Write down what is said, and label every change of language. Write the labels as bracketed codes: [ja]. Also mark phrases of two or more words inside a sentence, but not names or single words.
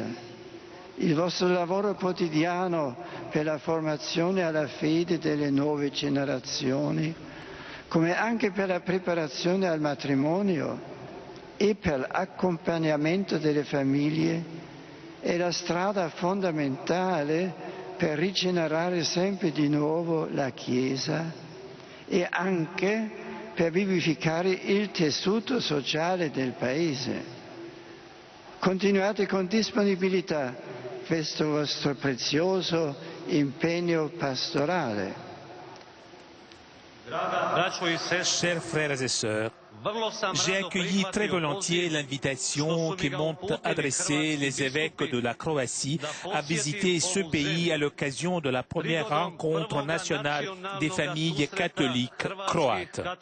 [it] Il vostro lavoro quotidiano per la formazione alla fede delle nuove generazioni, come anche per la preparazione al matrimonio e per l'accompagnamento delle famiglie, è la strada fondamentale per rigenerare sempre di nuovo la Chiesa e anche per vivificare il tessuto sociale del Paese. Continuate con disponibilità questo vostro prezioso impegno pastorale. [fr] Chers frères et sœurs, j'ai accueilli très volontiers l'invitation qui m'ont adressé les évêques de la Croatie à visiter ce pays à l'occasion de la première rencontre nationale des familles catholiques croates.